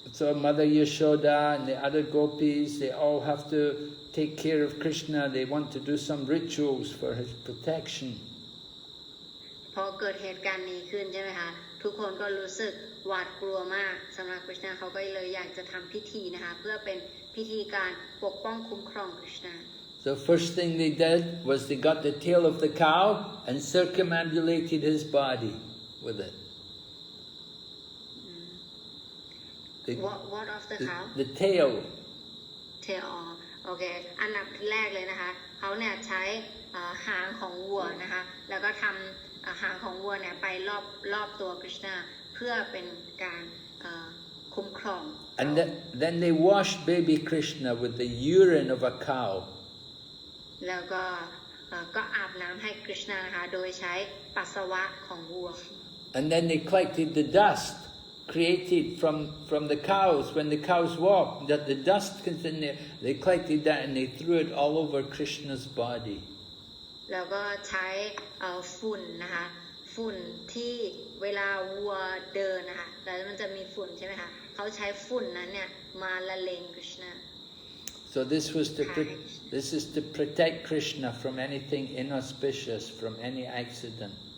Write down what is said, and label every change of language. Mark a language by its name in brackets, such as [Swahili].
[English] So Mother Yashoda and the other gopis, they all have to take care of Krishna. They want to do some rituals for his protection. [Thai] พอเกิดเหตุการณ์นี้ขึ้นใช่ไหมคะทุกคนก็รู้สึกหวาดกลัวมากสำหรับคริชนาเขาก็เลยอยากจะทำพิธีนะคะเพื่อเป็นพิธีการปกป้องคุ้มครองคริชนา [English] The first thing they did was they got the tail of the cow and circumambulated his body with it. What of the cow? The tail. Tail [Thai] โอเคอันดับแรกเลยนะคะเขาเนี่ยใช้หางของวัวนะคะแล้วก็ทำหางของวัวเนี่ยไปรอบตัวคริชนาเพื่อเป็นการคุ้มครอง [English] And then they washed baby Krishna with the urine of a cow. [Thai] แล้วก็อาบน้ำให้คริชนานะคะโดยใช้ปัสสาวะของวัว [English] And then they collected the dust created from the cows. When the cows walked, that the dust comes in there, they collected that and they threw it all over Krishna's body. [Thai] แล้วก็ใช้ฝุ่นนะคะฝุ่นที่เวลาวัวเดินนะคะแล้วมันจะมีฝุ่นใช่ไหมคะเขาใช้ฝุ่นนั้นเนี่ยมาละเลงคริชนา [English] So this is to protect Krishna from anything inauspicious, from any accident.